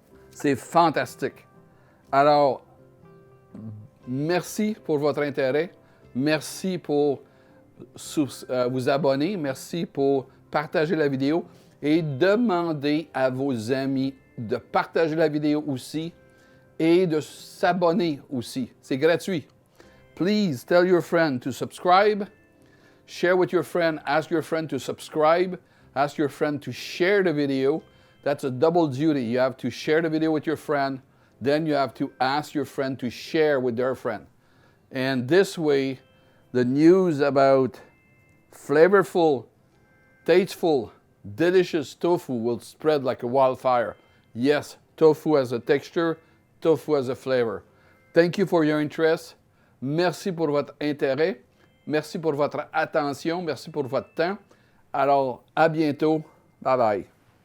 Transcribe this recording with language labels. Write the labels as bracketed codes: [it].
[fr] C'est fantastique. Alors, merci pour votre intérêt. Merci pour vous abonner. Merci pour partager la vidéo. Et demandez à vos amis de partager la vidéo aussi et de s'abonner aussi. C'est gratuit. [en] Please tell your friend to subscribe. Share with your friend. Ask your friend to subscribe. Ask your friend to share the video. That's a double duty. You have to share the video with your friend. Then you have to ask your friend to share with their friend. And this way, the news about flavorful, tasteful, delicious tofu will spread like a wildfire. Yes, tofu has a texture, tofu has a flavor. Thank you for your interest. [fr] Merci pour votre intérêt. Merci pour votre attention. Merci pour votre temps. Alors, à bientôt. Bye bye.